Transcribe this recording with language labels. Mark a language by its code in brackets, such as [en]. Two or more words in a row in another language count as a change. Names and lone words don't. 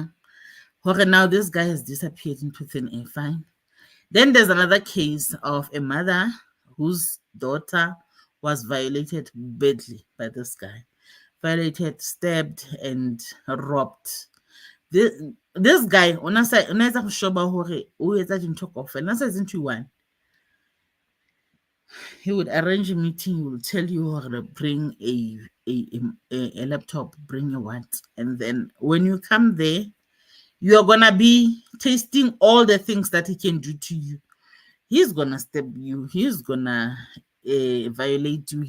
[en] Okay, now this guy has disappeared into thin air. Fine. Then there's another case of a mother whose daughter was violated badly by this guy. Violated, stabbed, and robbed. This guy, [st] o etsa go shoba hore o etsa dintho kaofela. Nna se [en] into one. He would arrange a meeting. He will tell you how to bring a laptop, bring your what, and then when you come there, you are gonna be tasting all the things that he can do to you. He's gonna stab you. He's gonna violate you.